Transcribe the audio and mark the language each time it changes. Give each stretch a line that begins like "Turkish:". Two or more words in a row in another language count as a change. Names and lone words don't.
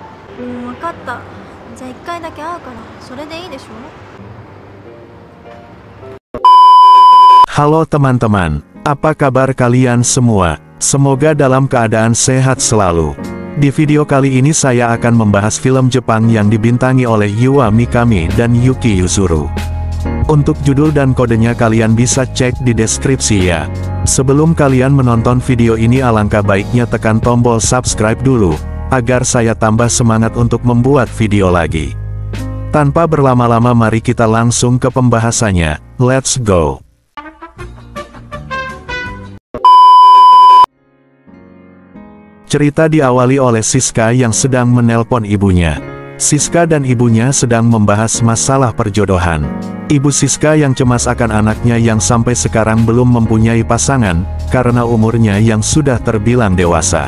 Japanese: わかった。じゃあ一回だけ会うから、それでいいでしょ？
Indonesian: Halo teman-teman, apa kabar kalian semua? Semoga dalam keadaan sehat selalu. Di video kali ini saya akan membahas film Jepang yang dibintangi oleh Yua Mikami dan Yuki Yuzuru. Untuk judul dan kodenya kalian bisa cek di deskripsi ya. Sebelum kalian menonton video ini alangkah baiknya tekan tombol subscribe dulu, agar saya tambah semangat untuk membuat video lagi. Tanpa berlama-lama mari kita langsung ke pembahasannya,
English: let's go!
Indonesian: Cerita diawali oleh Shiska yang sedang menelpon ibunya. Shiska dan ibunya sedang membahas masalah perjodohan. Ibu Shiska yang cemas akan anaknya yang sampai sekarang belum mempunyai pasangan, karena umurnya yang sudah terbilang dewasa.